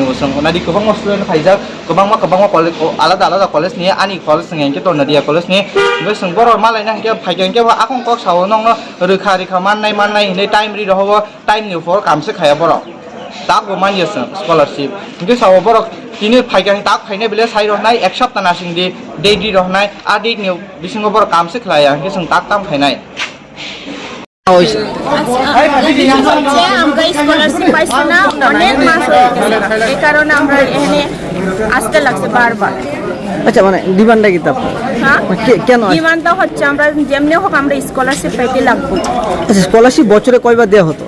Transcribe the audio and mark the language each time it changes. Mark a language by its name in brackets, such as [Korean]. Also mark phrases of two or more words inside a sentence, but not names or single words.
[Kok Borok] उसं नादि गोबां स्टुडेन्ट फाइजा गोबां कलेज आलादा आलादा कलेज नि आनि कलेज नि हंके तो नदिया कलेज नि जों बर मालायना हंके फाइगेंके आखं क साव नंग रोखा माननाय हिनै टाइम रि रहबो टाइम नि उपर कामसे खाया बर ताको मानियसं स्कॉलरशिप हंके साव बर तिनि फाइगां ताक फाइने बेले साइ रहनाय 1 सप्ताह नासिं दि डेट रि रहनाय आ डेट नि बिसिंगो बर कामसे खलाया हंके जों ताक ताम फाइनाय [Bangla] হয়েছে আমরা স্কলারশিপ পাইছি না অনেক মাস হয়ে গেছে এই কারণে আমরা এখানে আসতে লাগছে বারবার আচ্ছা মানে ডিমান্ডটা কি আপনার হ্যাঁ কেন ডিমান্ডটা হচ্ছে আমরা যেমনি হোক আমরা স্কলারশিপ পাইতে লাগবো আচ্ছা স্কলারশিপ বছরে কয়বার দেওয়া হতো